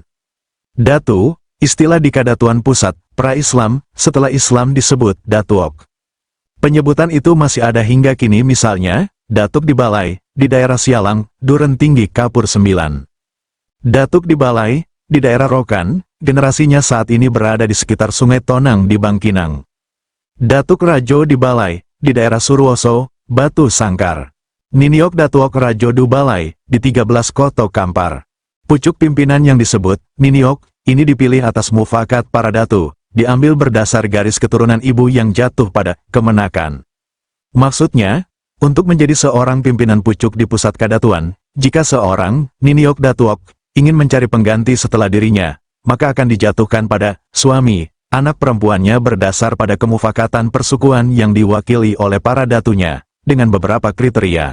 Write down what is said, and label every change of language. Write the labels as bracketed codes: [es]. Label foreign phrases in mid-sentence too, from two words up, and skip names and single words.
[id] Datu, istilah di kadatuan pusat, pra-Islam, setelah Islam disebut Datuok. Penyebutan itu masih ada hingga kini misalnya, Datuk di Balai, di daerah Sialang, Duren Tinggi Kapur 9. Datuk di Balai, di daerah Rokan, generasinya saat ini berada di sekitar Sungai Tonang di Bangkinang. Datuk Rajo di Balai, di daerah Surwoso, Batu Sangkar. Niniok Datuok Rajodu Balai, di 13 Koto Kampar. Pucuk pimpinan yang disebut, Niniok, ini dipilih atas mufakat para datu, diambil berdasar garis keturunan ibu yang jatuh pada kemenakan. Maksudnya, untuk menjadi seorang pimpinan pucuk di pusat kadatuan, jika seorang, Niniok Datuok, ingin mencari pengganti setelah dirinya, maka akan dijatuhkan pada suami, anak perempuannya berdasar pada kemufakatan persukuan yang diwakili oleh para datunya, dengan beberapa kriteria.